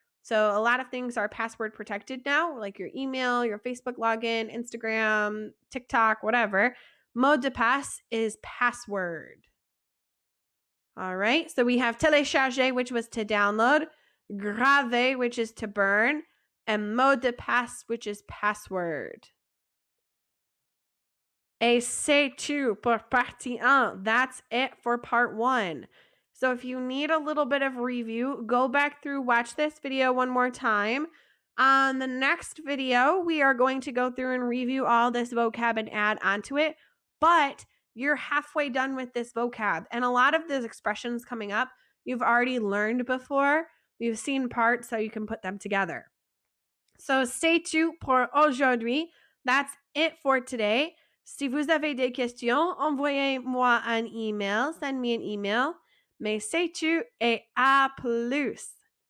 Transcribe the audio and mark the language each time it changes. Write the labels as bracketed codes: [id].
[en] So a lot of things are password protected now, like your email, your Facebook login, Instagram, TikTok, whatever. Mot de passe is password. All right, so we have télécharger, which was to download, graver, which is to burn, and mot de passe, which is password. [fr] Et c'est tout pour partie 1. [en] That's it for part 1. So if you need a little bit of review, go back through, watch this video one more time. On the next video, we are going to go through and review all this vocab and add onto it. But you're halfway done with this vocab. And a lot of those expressions coming up, you've already learned before. You've seen parts, so you can put them together. So [fr] c'est tout pour aujourd'hui. [en] That's it for today. [fr] Si vous avez des questions, envoyez-moi un email. [en] Send me an email. [fr] Mais c'est tout et à plus.